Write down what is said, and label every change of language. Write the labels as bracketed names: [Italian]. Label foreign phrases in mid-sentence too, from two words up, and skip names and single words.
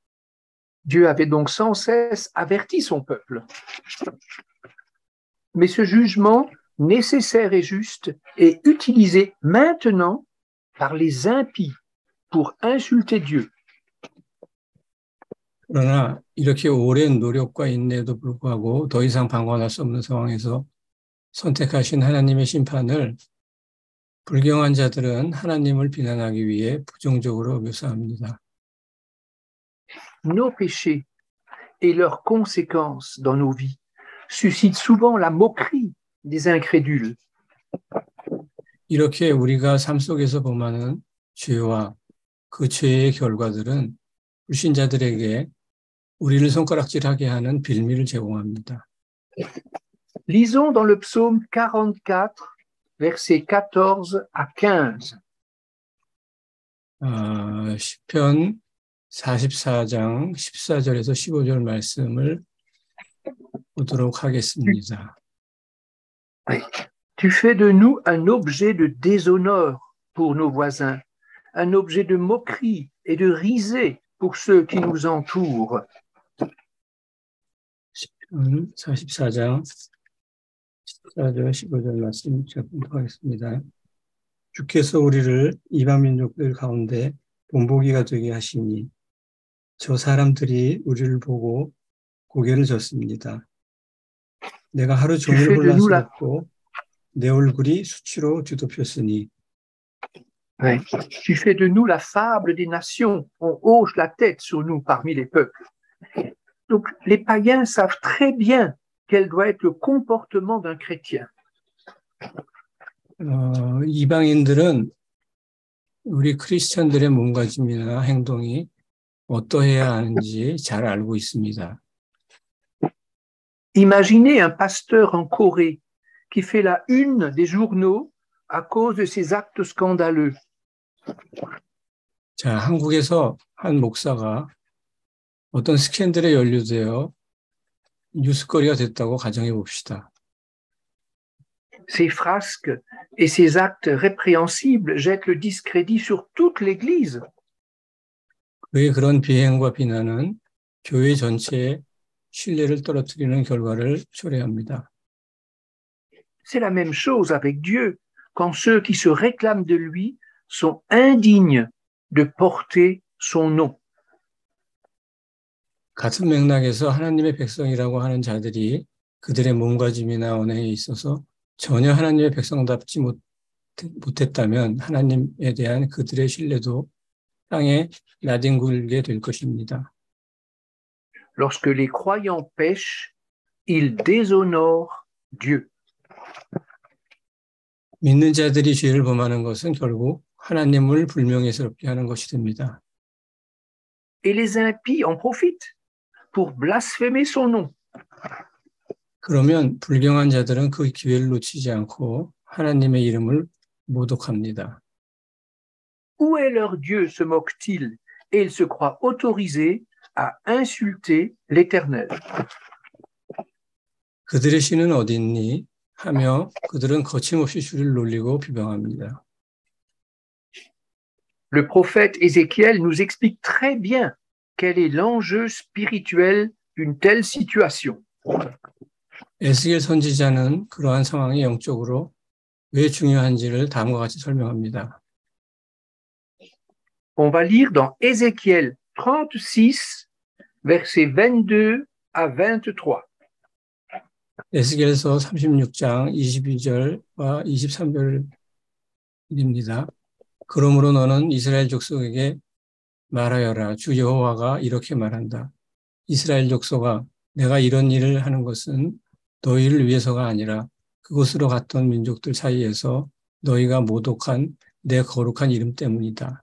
[French] Dieu avait donc sans cesse averti son peuple. Mais ce jugement nécessaire et juste est utilisé maintenant par les impies pour insulter Dieu. [Korean] 그러나 이렇게 오랜 노력과 인내에도 불구하고 더 이상 방관할 수 없는 상황에서 선택하신 하나님의 심판을 불경한 자들은 하나님을 비난하기 위해 부정적으로 묘사합니다. [French] Nos péchés et leurs conséquences dans nos vies suscitent souvent la moquerie des incrédules. [Korean] 이렇게 우리가 삶 속에서 범하는 죄와 그 죄의 결과들은 불신자들에게 우리를 손가락질하게 하는 빌미를 제공합니다. [French] Lisons dans le psaume 44, versets 14 à 15. [Korean] 시편 44장 14절에서 15절 말씀을 보도록 하겠습니다. [French] Tu fais de nous un objet de déshonneur pour nos voisins, un objet de moquerie et de risée pour ceux qui nous entourent. [Korean] 시편 44장 14절 15절 말씀 보도록 하겠습니다. 주께서 우리를 이방 민족들 가운데 본보기가 되게 하시니 저 사람들이 우리를 보고 고개를 젓습니다. 내가 하루 종일 혼란스럽고 내 얼굴이 수치로 뒤덮였으니 [French] Ouais. Tu fais de nous la fable des nations, on hoche la tête sur nous parmi les peuples. Donc les païens savent très bien quel doit être le comportement d'un chrétien. [Korean] 이방인들은 우리 크리스천들의 몸가짐이나 행동이 어떠해야 하는지 잘 알고 있습니다. [French] Imaginez un pasteur en Corée qui fait la une des journaux à cause de ses actes scandaleux. [Korean] 자, 한국에서 한 목사가 어떤 스캔들에 연루되어 뉴스거리가 됐다고 가정해 봅시다. [French] Ces frasques et ces actes répréhensibles jettent le discrédit sur toute l'Église. [Korean] 그의 그런 비행과 비난은 교회 전체의 신뢰를 떨어뜨리는 결과를 초래합니다. [French] C'est la même chose avec Dieu, quand ceux qui se réclament de lui sont indignes de porter son nom. [Korean] 같은 맥락에서 하나님의 백성이라고 하는 자들이 그들의 몸가짐이나 언행에 있어서 전혀 하나님의 백성답지 못했다면 하나님에 대한 그들의 신뢰도 땅에 나뒹굴게 될 것입니다. [French] Lorsque les croyants pêchent, ils déshonorent Dieu. [Korean] 믿는 자들이 죄를 범하는 것은 결국 하나님을 불명예스럽게 하는 것이 됩니다. [French] Et les impies en profitent pour blasphémer son nom. [Korean] 그러면 불경한 자들은 그 기회를 놓치지 않고 하나님의 이름을 모독합니다. [French] Où est leur Dieu, se moque-t-il, et ils se croient autorisés à insulter l'Éternel. [Korean] 그들의 신은 어디 있니? 하며 그들은 거침없이 주를 놀리고 비방합니다. [French] Le prophète Ézéchiel nous explique très bien quel est l'enjeu spirituel d'une telle situation. [Korean] 에스겔 선지자는 그러한 상황이 영적으로 왜 중요한지를 다음과 같이 설명합니다. [French] On va lire dans Ézéchiel 36, versets 22 à 23. [Korean] 에스겔서 36장 22절과 23절입니다. 그러므로 너는 이스라엘 족속에게 말하여라. 주 여호와가 이렇게 말한다. 이스라엘 족속아, 내가 이런 일을 하는 것은 너희를 위해서가 아니라 그곳으로 갔던 민족들 사이에서 너희가 모독한 내 거룩한 이름 때문이다.